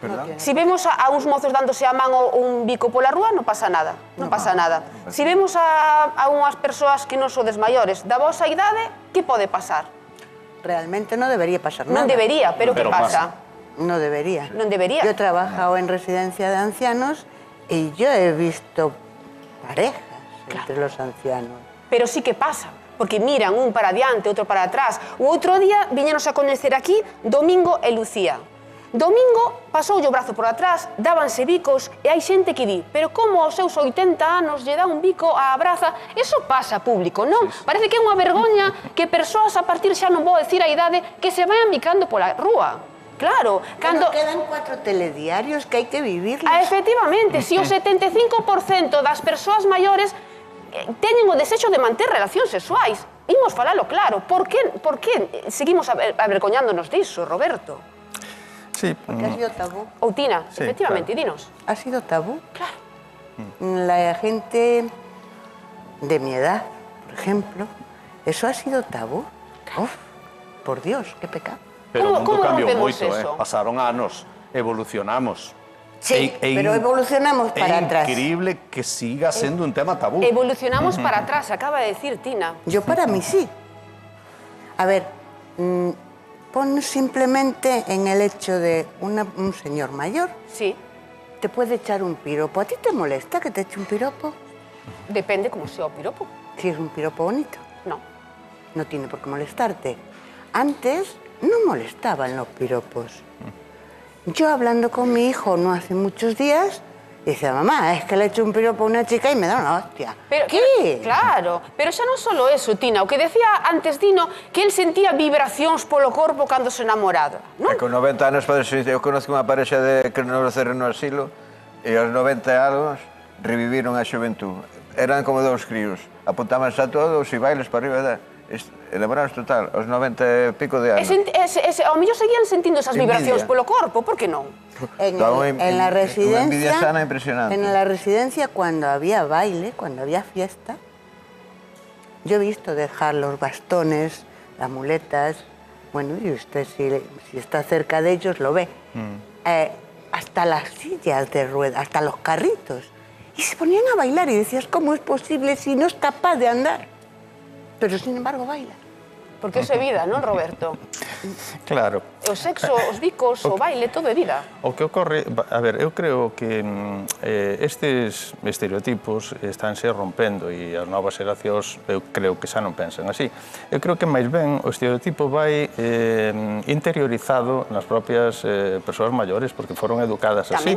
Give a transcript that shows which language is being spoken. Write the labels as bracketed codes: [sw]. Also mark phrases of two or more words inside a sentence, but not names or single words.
[gl] Si vemos a uns mozos dándose a man ou un bico pola rúa, non pasa nada. Non pasa nada. Si vemos a unhas persoas que non sodes maiores da vosa idade, que pode pasar? [es] Realmente no debería pasar nada. [gl] Non debería, pero que pasa? [es] No debería. [gl] Non debería. [es] Yo he trabajado en residencia de ancianos y yo he visto parejas entre los ancianos. [gl] Pero sí que pasa, porque miran un para adiante, outro para atrás. O outro día viñenos a coñecer aquí Domingo e Lucía. Domingo pasoulle o brazo por atrás, dábanse bicos e hai xente que di pero como aos seus 80 anos lle dá un bico á braza? Eso pasa público, non? Parece que é unha vergoña que persoas a partir xa non vou decir a idade que se vayan bicando pola rúa. Claro, cando... Quedan 4 telediarios que hai que vivirlos. Efectivamente, se o 75% das persoas maiores teñen o desexo de manter relacións sexuais, imos falalo claro. Por que seguimos avergoñándonos disso, Roberto? [es] Sí. Porque ha sido tabú. [gl] Outina, [es] Sí, [gl] efectivamente, dinos. [es] Ha sido tabú. Claro. La gente de mi edad, por ejemplo, eso ha sido tabú. Uf, por Dios, qué pecado. [gl] Pero o mundo Como cambiou rompemos moito, eso? Pasaron anos, evolucionamos. [es] Sí, pero evolucionamos para atrás. [gl] É increíble que siga sendo un tema tabú. [es] Evolucionamos para atrás, acaba de decir Tina. Yo para mí sí. A ver, pon simplemente en el hecho de un señor mayor, Sí, te puede echar un piropo. ¿A ti te molesta que te eche un piropo? [gl] depende como sea o piropo. [es] Si es un piropo bonito, No. no tiene por qué molestarte. Antes no molestaban los piropos. Yo hablando con mi hijo no hace muchos días, dice, mamá, es que le he hecho un piropo a una chica y me da una hostia. ¿Qué? [gl] Claro, pero xa non solo eso, Tina. O que decía antes Dino, que el sentía vibracións polo corpo cando se namoraba, non? E con 90 anos, eu conozco unha parexa que non naceron no asilo e aos 90 anos reviviron a xuventud. Eran como dous críos. Apuntábanse a todos e bailes para arriba. Enamorados total, aos 90 e pico de anos. Ao mellor seguían sentindo esas [es] Envidia. [gl] vibracións polo corpo, por que non? [es] En la Una residencia, envidia sana impresionante. en la residencia cuando había baile, cuando había fiesta, yo he visto dejar los bastones, las muletas, bueno, y usted si está cerca de ellos lo ve, hasta las sillas de ruedas, hasta los carritos, y se ponían a bailar y decías, ¿cómo es posible si no es capaz de andar? Pero sin embargo baila. [gl] Porque eso é vida, non, Roberto? Claro. O sexo, os bicos, o baile, todo é vida. O que ocorre, a ver, eu creo que estes estereotipos estánse rompendo e as novas xeracións eu creo que xa non pensan así. Eu creo que máis ben o estereotipo vai interiorizado nas propias persoas maiores porque foron educadas así.